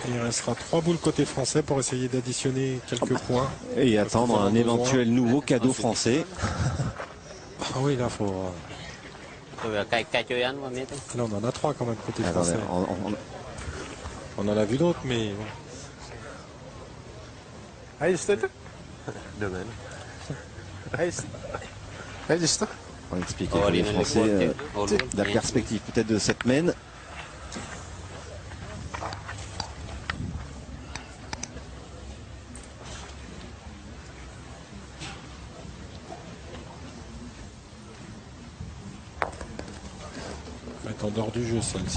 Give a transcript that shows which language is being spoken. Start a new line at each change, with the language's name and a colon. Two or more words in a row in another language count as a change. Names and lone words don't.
French: Et il restera 3 boules côté français pour essayer d'additionner quelques points. Et attendre un éventuel nouveau cadeau français. Ah oui, là, faut. Là, on en a 3 quand même côté Attendez, français. On en a vu d'autres, mais.
Dutch: Hij is dit?
French: Demain.
Dutch: Hij is dit?
French: On va expliquer pour les Français la perspective peut-être de cette mène. Va être en dehors du jeu, celle-ci.